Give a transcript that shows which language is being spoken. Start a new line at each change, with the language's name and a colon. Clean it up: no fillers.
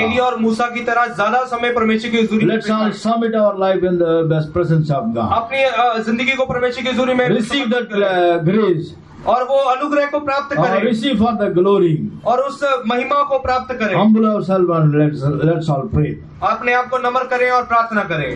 Hindi: एलिया और मूसा की तरह ज्यादा समय परमेश्वर की हुजूरी में
English: Let's all submit our life in the presence of God.
Hindi: अपनी जिंदगी को परमेश्वर की हुजूरी में
English: Receive that grace.
Hindi: और वो अनुग्रह को प्राप्त करें।
English: Receive for the glory.
Hindi: और उस महिमा को प्राप्त करें।
English: Humble ourselves and let's all pray.
Hindi: अपने आप को नम्र करें और प्रार्थना करें।